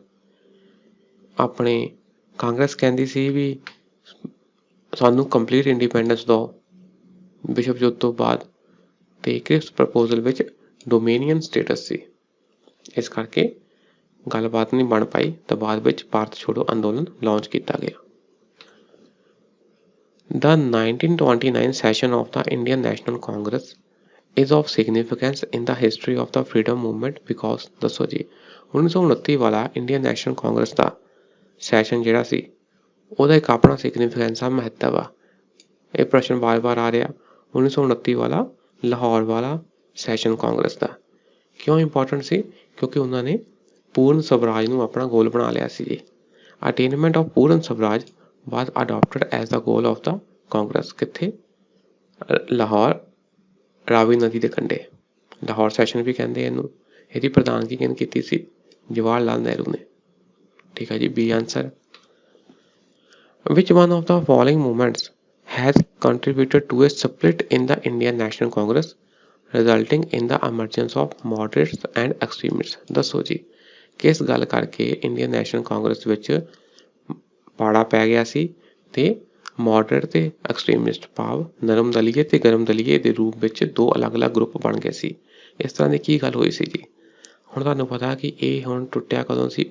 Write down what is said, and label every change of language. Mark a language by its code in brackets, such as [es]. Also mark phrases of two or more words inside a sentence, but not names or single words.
[pa] ਆਪਣੇ ਕਾਂਗਰਸ ਕਹਿੰਦੀ ਸੀ ਵੀ ਸਾਨੂੰ [en] complete independence [pa] ਦਿਓ ਵਿਸ਼ਵ ਯੁੱਧ ਤੋਂ ਬਾਅਦ, ਤੇ ਕ੍ਰਿਪਸ ਪ੍ਰਪੋਜ਼ਲ ਵਿੱਚ [en] dominion status [pa] ਸੀ, ਇਸ ਕਰਕੇ ਗੱਲਬਾਤ ਨਹੀਂ ਬਣ ਪਾਈ ਤਾਂ ਬਾਅਦ ਵਿੱਚ ਭਾਰਤ ਛੋੜੋ ਅੰਦੋਲਨ ਲਾਂਚ ਕੀਤਾ ਗਿਆ। [en] The 1929 session of the Indian National Congress is of significance in the history of the freedom movement because [pa] ਦੱਸੋ ਜੀ 1929 ਵਾਲਾ ਇੰਡੀਅਨ ਨੈਸ਼ਨਲ ਕਾਂਗਰਸ ਦਾ ਸੈਸ਼ਨ ਜਿਹੜਾ ਸੀ ਉਹਦਾ ਇੱਕ ਆਪਣਾ ਸਿਗਨੀਫਿਕੈਂਸ ਆ, ਮਹੱਤਵ ਆ। ਇਹ ਪ੍ਰਸ਼ਨ ਵਾਰ-ਵਾਰ ਆ ਰਿਹਾ 1929 ਵਾਲਾ ਲਾਹੌਰ ਵਾਲਾ ਸੈਸ਼ਨ ਕਾਂਗਰਸ ਦਾ ਕਿਉਂ ਇੰਪੋਰਟੈਂਟ ਸੀ? ਕਿਉਂਕਿ ਉਹਨਾਂ ਨੇ ਪੂਰਨ ਸਵਰਾਜ ਨੂੰ ਆਪਣਾ ਗੋਲ ਬਣਾ ਲਿਆ ਸੀ ਜੀ। [en] attainment of ਪੂਰਨ ਸਵਰਾਜ was adopted as the goal of the Congress। ਕਿੱਥੇ? [pa] ਲਾਹੌਰ ਰਾਵੀ ਨਦੀ ਦੇ ਕੰਢੇ, ਲਾਹੌਰ ਸੈਸ਼ਨ ਵੀ ਕਹਿੰਦੇ ਇਹਨੂੰ। ਇਹਦੀ ਪ੍ਰਧਾਨਗੀ ਕਿਹਨੇ ਕੀਤੀ ਸੀ? ਜਵਾਹਰ ਲਾਲ ਨਹਿਰੂ ਨੇ। ਠੀਕ ਹੈ ਜੀ, [en] B answer. Which one of the following movements has contributed to a split in the Indian National Congress resulting in the emergence of moderates and extremists? [pa] ਦੱਸੋ ਜੀ ਕਿਸ ਗੱਲ ਕਰਕੇ ਇੰਡੀਅਨ ਨੈਸ਼ਨਲ ਕਾਂਗਰਸ ਵਿੱਚ ਪਾੜਾ ਪੈ ਗਿਆ ਸੀ ਤੇ ਮੋਡਰੇਟ ਤੇ ਐਕਸਟ੍ਰੀਮਿਸਟ ਭਾਵ ਨਰਮ ਦਲੀਏ ਤੇ ਗਰਮ ਦਲੀਏ ਦੇ ਰੂਪ ਵਿੱਚ ਦੋ ਅਲੱਗ-ਅਲੱਗ ਗਰੁੱਪ ਬਣ ਗਏ ਸੀ। ਇਸ ਤਰ੍ਹਾਂ ਦੀ ਕੀ ਗੱਲ ਹੋਈ ਸੀ ਜੀ? ਹੁਣ ਤੁਹਾਨੂੰ ਪਤਾ ਕਿ ਇਹ ਹੁਣ ਟੁੱਟਿਆ ਕਦੋਂ ਸੀ?